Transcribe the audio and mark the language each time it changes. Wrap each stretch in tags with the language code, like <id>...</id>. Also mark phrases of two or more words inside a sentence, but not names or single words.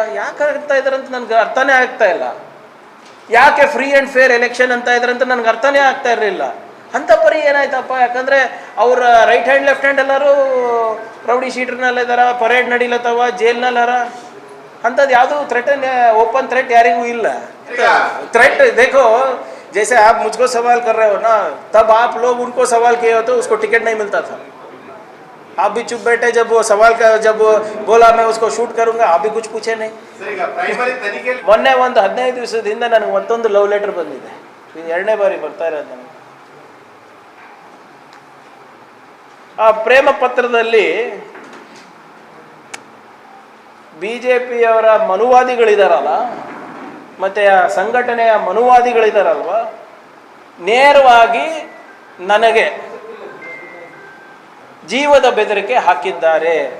<kn>ಯಾಕೆ ಆಗ್ತಾ ಇದ್ದಾರೆ ಅಂತ ನನಗೆ ಅರ್ಥನೇ ಆಗ್ತಾ ಇಲ್ಲ. ಯಾಕೆ</kn> <en>free and fair election</en> <kn>ಅಂತ ಇದ್ದಾರೆ ಅಂತ ನನಗೆ ಅರ್ಥನೇ ಆಗ್ತಾ ಇರಲಿಲ್ಲ. ಅಂಥ ಪರಿ ಏನಾಯ್ತಪ್ಪ? ಯಾಕಂದರೆ ಅವ್ರ</kn> <en>right hand left hand</en> <kn>ಎಲ್ಲರೂ ರೌಡಿ ಶೀಟ್ರ್ನಲ್ಲಿದ್ದಾರ, ಪರೇಡ್ ನಡೀಲತ್ತವ, ಜೈಲ್ನಲ್ಲಾರ. ಅಂಥದ್ದು ಯಾವುದೂ ಥ್ರೆಟ್,</kn> <en>open threat</en> <kn>ಯಾರಿಗೂ ಇಲ್ಲ.</kn> <hi>थ्रेट देखो, जैसे आप मुझको सवाल कर रहे हो ना, तब आप लोग उनको सवाल किए हो तो उसको टिकट नहीं मिलता था. आप भी चुप बैठे जब वो सवाल का जब बोला मैं उसको शूट करूंगा, आप भी कुछ पूछे नहीं.</hi> <kn>ಮೊನ್ನೆ ಒಂದು 15 ದಿವಸದಿಂದ ನನಗೆ ಮತ್ತೊಂದು</kn> <en>love letter</en> <kn>ಬಂದಿದೆ. ಇದು 2ನೇ ಬಾರಿ ಬರ್ತಾ ಇರೋದು ನನಗೆ. ಆ ಪ್ರೇಮ ಪತ್ರದಲ್ಲಿ BJPಯವರ ಮನುವಾದಿಗಳಿದಾರಲ್ಲ, ಮತ್ತು ಆ ಸಂಘಟನೆಯ ಮನುವಾದಿಗಳಿದಾರಲ್ವ, ನೇರವಾಗಿ ನನಗೆ ಜೀವದ ಬೆದರಿಕೆ ಹಾಕಿದ್ದಾರೆ.</kn>